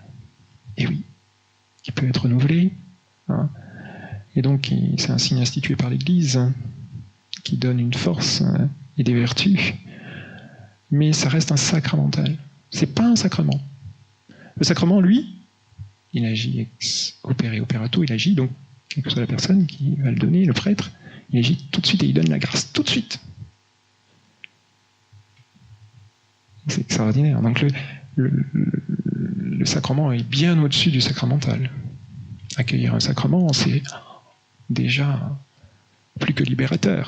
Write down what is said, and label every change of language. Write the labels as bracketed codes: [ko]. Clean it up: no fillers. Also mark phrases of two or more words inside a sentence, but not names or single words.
[fr] Et oui, qui peut être renouvelé. Et donc, c'est un signe institué par l'Église qui donne une force et des vertus. Mais ça reste un sacramental. C'est pas un sacrement. Le sacrement, lui, il agit [la] ex opere operato, [fr] il agit donc, quelle que soit la personne qui va le donner, le prêtre, il agit tout de suite et il donne la grâce tout de suite. C'est extraordinaire. Donc le sacrement est bien au-dessus du sacramental. Accueillir un sacrement, c'est déjà plus que libérateur.